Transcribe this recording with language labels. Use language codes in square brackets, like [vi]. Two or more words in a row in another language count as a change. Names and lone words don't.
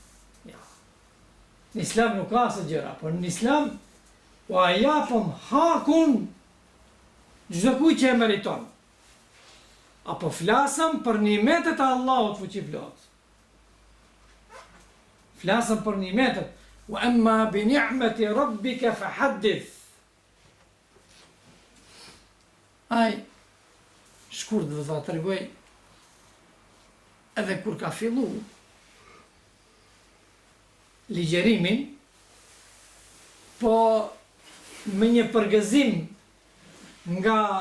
[sq] Në islam nuk ka se gjëra, por në islam u a japëm hakun çdo kujt që e meriton. Apo flasëm për nimetet e Allahut fuqiplot. Flasëm për nimetet. [ar] وأما بنعمة ربك فحدث. [sq] Ai shkurt do ta tregoj edhe kur ka fillu ligjerimin, po me një përgëzim nga